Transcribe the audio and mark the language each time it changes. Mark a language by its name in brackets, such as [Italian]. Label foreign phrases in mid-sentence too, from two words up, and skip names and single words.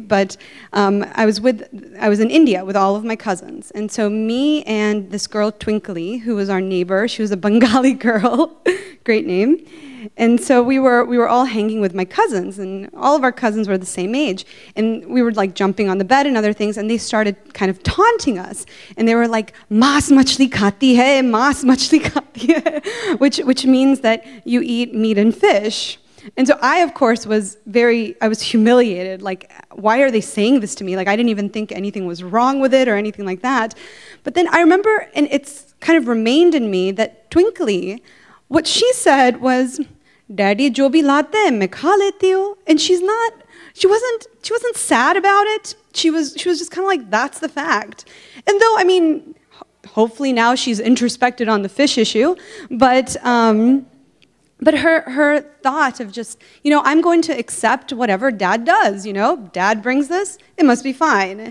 [English] But I was in India with all of my cousins, and so me and this girl Twinkly, who was our neighbor, she was a Bengali girl, great name. And so we were all hanging with my cousins, and all of our cousins were the same age. And we were like jumping on the bed and other things, and they started kind of taunting us. And they were like, [Hindi] "मास मछली खाती है, मास मछली खाती है," [English] which means that you eat meat and fish. And so I, of course, was humiliated. Like, why are they saying this to me? Like, I didn't even think anything was wrong with it or anything like that. But then I remember, and it's kind of remained in me, that Twinkly, what she said was, "Daddy, [Hindi] जो भी लाते है, मैं खा लेती हूँ." [English] And she wasn't sad about it. She was just kind of like, that's the fact. And though, I mean, hopefully now she's introspected on the fish issue, but her thought of just, I'm going to accept whatever Dad does, Dad brings this, it must be fine.